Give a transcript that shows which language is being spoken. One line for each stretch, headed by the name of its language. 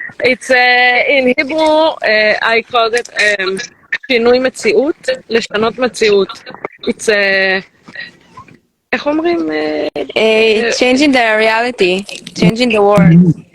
English: It's in Hebrew, I call it
Hebrew: שינוי מציאות, לשנות מציאות.
English: It's
Hebrew: איך אומרים?
English: Changing the reality, changing the world.